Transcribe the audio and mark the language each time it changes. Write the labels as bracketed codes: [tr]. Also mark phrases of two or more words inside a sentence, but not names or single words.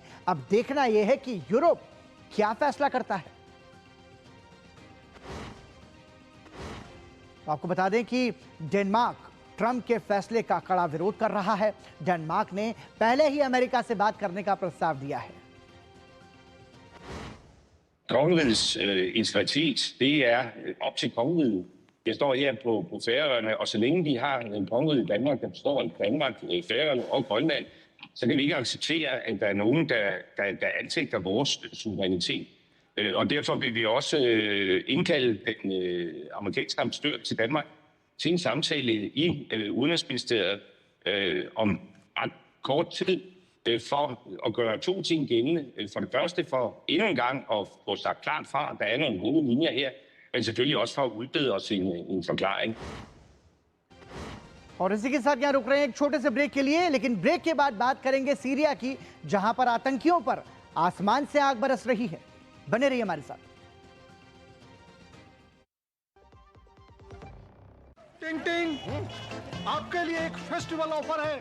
[hi] अब देखना यह है कि यूरोप क्या फैसला करता है। तो आपको बता दें कि डेनमार्क ट्रंप के फैसले का कड़ा विरोध कर रहा है। डेनमार्क ने पहले ही अमेरिका से बात करने का प्रस्ताव दिया है। [da] Kongerigets integritet, det op til kongeriget. Jeg står her på Færøerne, og så længe de har en kongeriget i Danmark, der består af Danmark, Færøerne og Grønland, så kan vi ikke acceptere, at der er nogen, der anfægter vores suverænitet. Og derfor vil vi også indkalde den amerikanske ambassadør til Danmark til en samtale i Udenrigsministeriet om ret kort tid for at gøre to ting gældende. For det første for endnu en gang at få sagt klart fra, at der er nogle gode linjer her, men selvfølgelig også for at udbede os en forklaring. [hi] और इसी के साथ यहाँ रुक रहे हैं एक छोटे से ब्रेक के लिए, लेकिन ब्रेक के बाद बात करेंगे सीरिया की, जहां पर आतंकियों पर आसमान से आग बरस रही है। बने रहिए हमारे साथ। टिंग टिंग, आपके लिए एक [en] festival offer [hi] है।